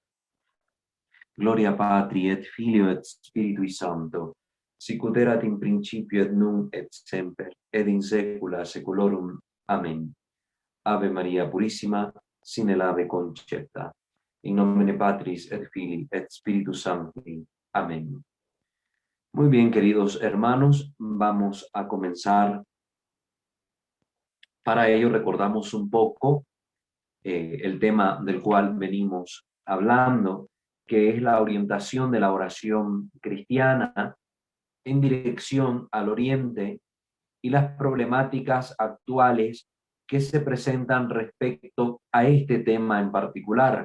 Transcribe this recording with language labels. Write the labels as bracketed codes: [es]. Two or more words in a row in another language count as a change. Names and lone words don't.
[la] Gloria Patri et Filio et Spiritui Sancto, sicut erat in principio et nunc et semper, et in saecula saeculorum. [es] Amén. [la] Ave Maria Purissima, sine labе concepta, in nomine Patris et Filii et Spiritus Sancti. [es] Amén. Muy bien, queridos hermanos, vamos a comenzar. Para ello recordamos un poco el tema del cual venimos hablando, que es la orientación de la oración cristiana en dirección al oriente y las problemáticas actuales que se presentan respecto a este tema en particular.